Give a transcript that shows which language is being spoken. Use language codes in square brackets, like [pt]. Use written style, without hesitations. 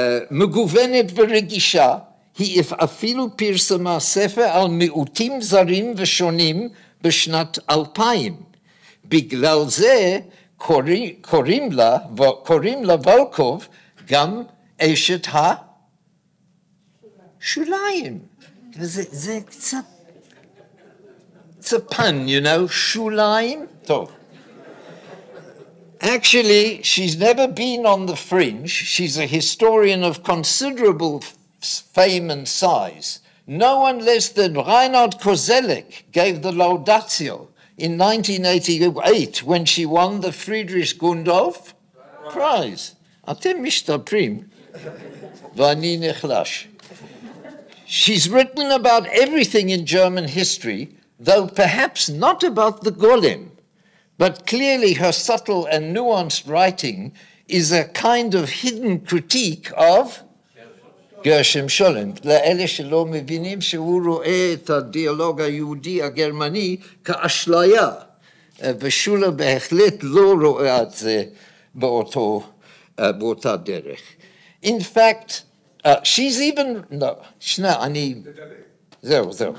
[he] מגוונת ורגישה, היא אפילו פרסמה ספר על מיעוטים זרים ושונים בשנת 2000. בגלל זה קוראים לה וולקוב גם אשת השוליים. זה קצת, [en] it's a pun, you know, [he] שוליים. טוב. [en] Actually, she's never been on the fringe. She's a historian of considerable fame and size. No one less than Reinhard Koselleck gave the laudatio in 1988 when she won the Friedrich Gundolf Prize. [he] אתם משתפרים, ואני נחלש. [en] She's written about everything in German history, though perhaps not about the Golem. But clearly her subtle and nuanced writing is a kind of hidden critique of גרשם שולם. [he] לאלה שלא מבינים שהוא רואה את הדיאלוג היהודי הגרמני כאשליה, ושולה בהחלט לא רואה את זה באותה דרך. [en] In fact, she's even, no, [he] שנייה, אני, זהו.